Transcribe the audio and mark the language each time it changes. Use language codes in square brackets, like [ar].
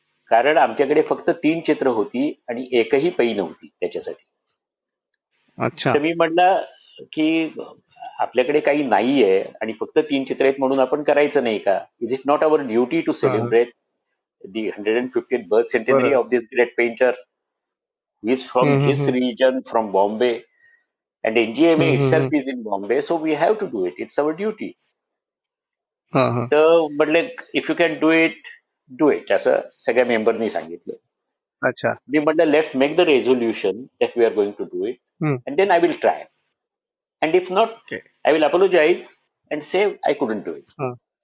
[mr] कारण आमच्याकडे फक्त 3 चित्र होती आणि एकही पै नव्हती त्याच्यासाठी. अच्छा. तर मी म्हटलं की आपल्याकडे काही नाहीये आणि फक्त 3 चित्र आहेत म्हणून आपण करायचं नाही का? [en] is it not our duty to celebrate the 150th birth centenary [mr] बरोबर. [en] of this great painter who is from this region, from Bombay, and NGMA itself is in Bombay, so we have to do it. It's our duty. [mr] तर म्हटले [en] if you can do it [mr] असं सगळ्या मेंबरनी सांगितलं. अच्छा. मी म्हटलं [en] Let's make the resolution that we are going to do it and then I will try and if not I will apologise and say I couldn't do it.